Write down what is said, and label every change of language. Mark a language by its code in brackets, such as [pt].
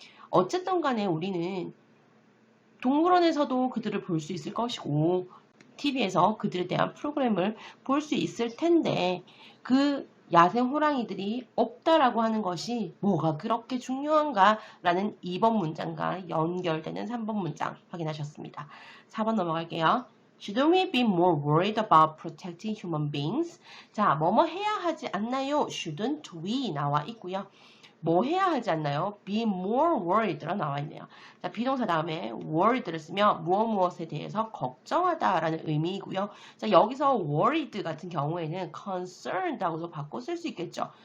[ko] 어쨌든 간에 우리는 동물원에서도 그들을 볼 수 있을 것이고 TV에서 그들에 대한 프로그램을 볼 수 있을 텐데 그 야생 호랑이들이 없다라고 하는 것이 뭐가 그렇게 중요한가? 라는 2번 문장과 연결되는 3번 문장 확인하셨습니다. 4번 넘어갈게요. [en] Shouldn't we be more worried about protecting human beings? [ko] 자, 뭐뭐 해야 하지 않나요? [en] Shouldn't we [ko] 나와 있고요. 뭐 해야 하지 않나요? [en] Be more worried [ko] 라 나와 있네요. 자, 비동사 다음에 worried를 쓰면 무엇에 대해서 걱정하다라는 의미이고요. 자, 여기서 worried 같은 경우에는 concerned라고도 바꿔 쓸 수 있겠죠.